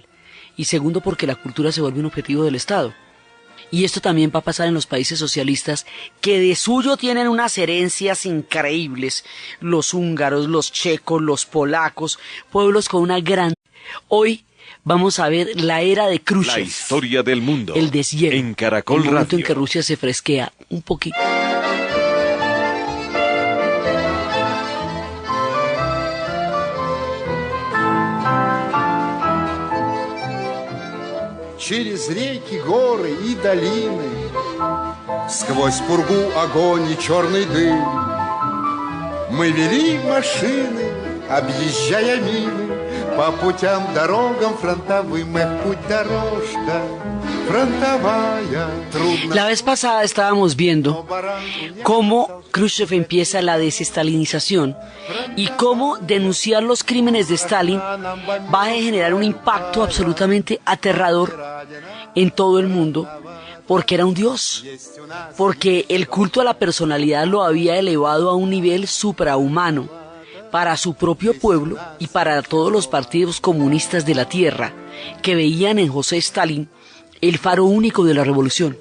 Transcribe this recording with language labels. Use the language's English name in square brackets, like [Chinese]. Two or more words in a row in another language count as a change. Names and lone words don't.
[Spanish] Y segundo, porque la cultura se vuelve un objetivo del Estado. Y esto también va a pasar en los países socialistas, que de suyo tienen unas herencias increíbles. Los húngaros, los checos, los polacos, pueblos con una gran... Hoy vamos a ver la era de Khrushchev. La historia del mundo. El deshielo. En Caracol Radio. El momento Radio. en que Rusia se fresquea un poquito. [Russian] Через реки, горы и долины, сквозь пургу, огонь и черный дым, мы вели машины, объезжая мины, по путям, дорогам фронтовым. Эх, путь-дорожка фронтовая, трудно. [Spanish] La vez pasada estábamos viendo cómo Khrushchev empieza la desestalinización y cómo denunciar los crímenes de Stalin va a generar un impacto absolutamente aterrador en todo el mundo, porque era un dios, porque el culto a la personalidad lo había elevado a un nivel suprahumano para su propio pueblo y para todos los partidos comunistas de la tierra que veían en José Stalin el faro único de la revolución.